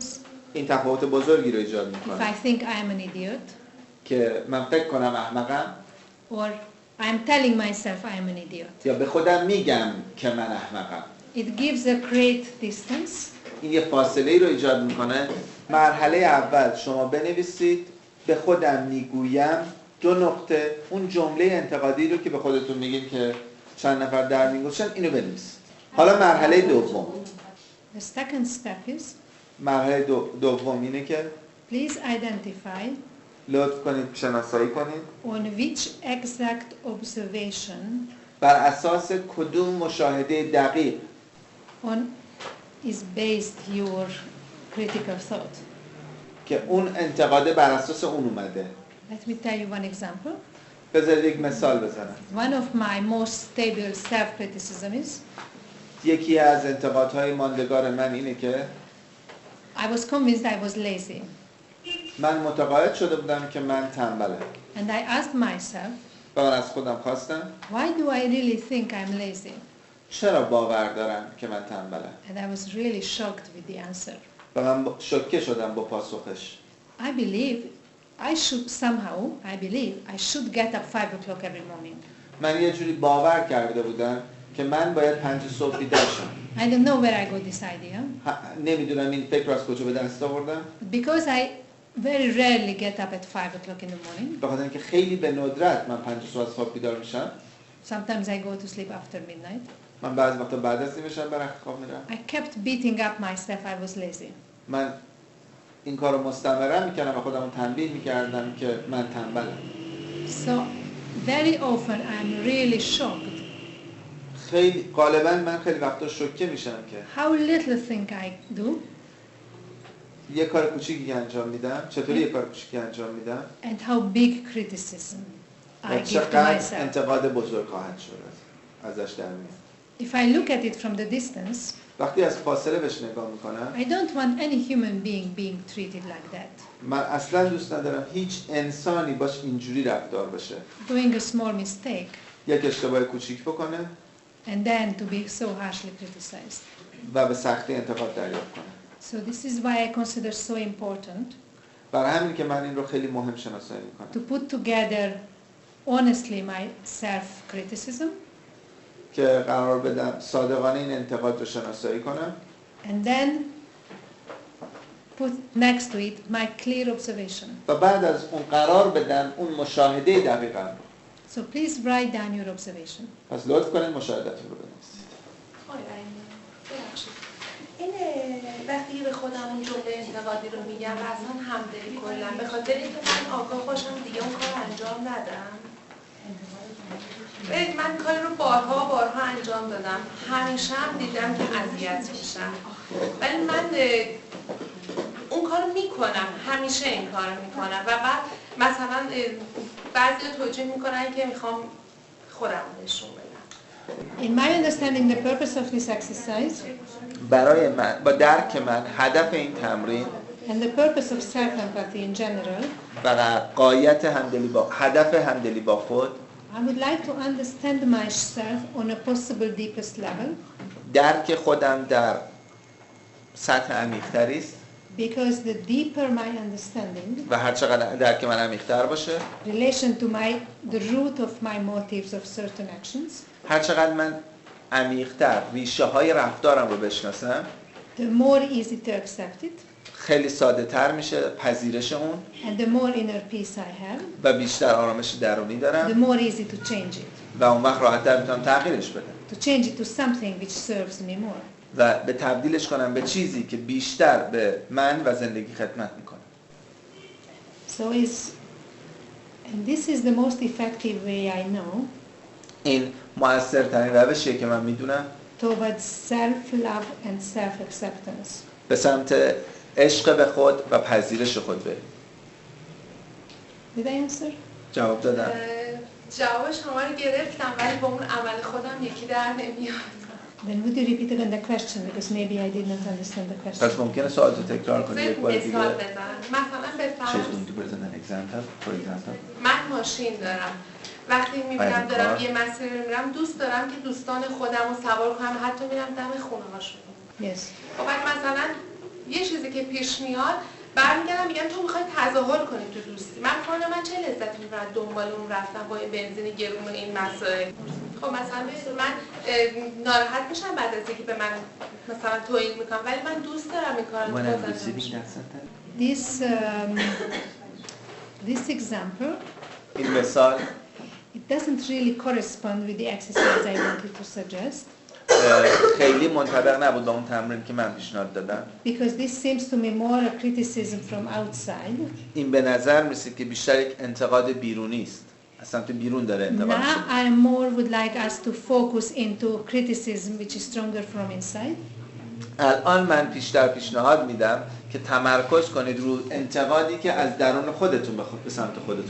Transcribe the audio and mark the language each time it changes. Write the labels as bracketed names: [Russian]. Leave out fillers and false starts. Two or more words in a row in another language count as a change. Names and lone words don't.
[Persian] این تفاوت بزرگی رو ایجاد [English] If [Persian] میکنه. [English] I think I am an idiot. [Persian] که من فکر کنم احمقم. [English] Or I am telling myself I am an idiot. [Persian] یا به خودم میگم که من احمقم. [English] It gives a great distance. [Persian] این یه فاصله ای رو ایجاد میکنه. مرحله اول شما بنویسید به خودم میگویم 2 نقطه اون جمله انتقادی رو که به خودتون میگین که چند نفر در میگوشن اینو بنویسید. حالا مرحله دوم. [English] The second step is [Persian] مرحله دوم اینه که [English] please identify [Persian] لطف کنید شناسایی کنید [English] on which exact observation [Persian] بر اساس کدوم مشاهده دقیق [English] on is based your critical thought. [Persian] که اون انتقاده بر اساس اون اومده. [English] Let me tell you one example. [Persian] بذارید یک مثال بزنم. [English] One of my most stable self-criticism is [Persian] یکی از انتقادهای ماندگار من اینه که [English] I was convinced I was lazy. [Persian] من متقاعد شده بودم که من تنبلم. [English] And I asked myself, [Persian] و من از خودم خواستم [English] why do I really think I'm lazy? [Persian] چرا باور دارم که من تنبلم؟ [English] And I was really shocked with the answer. [Persian] و من شوکه شدم با پاسخش. [English] I believe I should get up 5 o'clock every morning. [Persian] من یه جوری باور کرده بودم که من باید 5 صبح بیدار شم. [English] I don't know where I got this idea. [Persian] نمیدونم این فکر از کجا به دست آوردم. [English] Because I very rarely get up at 5 o'clock in the morning. [Persian] به خاطر اینکه خیلی به ندرت من 5 صبح از خواب بیدار میشم. [English] Sometimes I go to sleep after midnight. [Persian] من بعضی وقتا بعد از نیمه شب برای خواب میرم. [English] I kept beating up myself I was lazy. [Persian] من این کارو مستمرا میکردم و خودمو تنبیه میکردم که من تنبلم. [English] So very often I'm really shocked. [Persian] خیلی غالبا من خیلی وقتا شوکه میشم که [English] how little thing I do [Persian] یه کار کوچیکی که انجام میدم، چطوری یه کار کوچیکی انجام میدم؟ [English] And how big criticism I give to [Persian] چقدر [English] myself. [Persian] انتقاد بزرگ خواهد شد ازش در میاد. [English] If I look at it from the distance, [Persian] وقتی از فاصله بهش نگاه میکنم، [English] I don't want any human being treated like that. [Persian] من اصلا دوست ندارم هیچ انسانی باش اینجوری رفتار بشه. [English] Doing a small mistake [Persian] یک اشتباه کوچیک بکنه [English] and then to be so harshly criticized. [Persian] و به سختی انتقاد دریافت کنه. [English] So this is why I consider so important [Persian] برای همین که من این رو خیلی مهم شناسایی میکنم. [English] to put together honestly my self-criticism [Persian] که قرار بدم صادقانه این انتقاد رو شناسایی کنم [English] and then put next to it my clear observation. [Persian] و بعد از اون قرار بدم اون مشاهده دقیقاً. [English] So please write down your observation. [Persian] پس لطف کنید مشاهدتون رو بنویسید. این وقتی به خودم اون جمله انتقادی رو میگم و اصلا همدلی کلا به خاطر اینکه من آگاه باشم دیگه اون کار انجام ندم. من کاری رو بارها انجام دادم، همیشه هم دیدم که اذیت میشم، ولی من اون کار میکنم، همیشه این کار میکنم و بعد مثلا بعضی توجیه میکنن که میخوام خودم نشون بدم. [English] In my understanding, the purpose of this exercise [Persian] برای من با درک من هدف این تمرین [English] and the purpose of self-empathy in general, [Persian] و غایت همدلی با هدف همدلی با خود، [English] I would like to understand myself on a possible deepest level [Persian] درک خودم در سطح عمیق‌تری است [English] because the deeper my understanding, [Persian] و هر چقدر درک من عمیق‌تر باشه، [English] relation to the root of my motives of certain actions, [Persian] هر چقدر من عمیق‌تر ریشه های رفتارم رو بشناسم، [English] the more easy to accept it [Persian] خیلی ساده تر میشه پذیرش اون [English] and the more inner peace I have, [Persian] و بیشتر آرامش درونی [English] the [Persian] دارم [English] more easy to change it. [Persian] و اون وقت راحت‌تر میتونم تغییرش بدم [English] To change it to something which serves me more. [Persian] و به تبدیلش کنم به چیزی که بیشتر به من و زندگی خدمت میکنه. [English] And this is the most effective way I know [Persian] این مؤثرترین روشیه که من میدونم [English] towards self-love and self-acceptance. [Persian] به سمت عشق به خود و پذیرش خود بریم. [English] Did I answer? [Persian] جواب دادم. جواب شما رو گرفتم ولی با اون عمل خودم یکی در نمیاد. [English] Then would you repeat again the question because maybe I did not understand the question. [Persian] پس ممکنه سوال رو تکرار کنید یک بار دیگه. مثال بزنم. مثلا به فرض من ماشین دارم. وقتی میبینم دارم یه مسیر رو میرم دوست دارم که دوستان خودم رو سوار کنم حتی میرم دم خونه هاشون. [English] Yes. [Persian] خب مثلا یه چیزی که پیش میاد برمیگردم میگم تو میخوای تظاهر کنی تو دوستی. من چه لذتی میبرم دنبال اون رفتن با این بنزین گرون و این مسائل. خب مثلا من ناراحت میشم بعد از اینکه به من مثلا توییت میکنم ولی من دوست دارم این کارو بکنم. [English] This example [Persian] این مثال [English] it doesn't really correspond with the exercise I wanted to suggest. [Persian] خیلی منطبق نبود با اون تمرین که من پیشنهاد دادم. [English] Because this seems to me more a criticism from outside. [Persian] این به نظر میرسید که بیشتر یک انتقاد بیرونی است. از سمت بیرون داره انتقاد میشه. [English] Now I more would like us to focus into criticism which is stronger from inside. [Persian] الان من پیشنهاد میدم که تمرکز کنید رو انتقادی که از درون خودتون به سمت خودتون.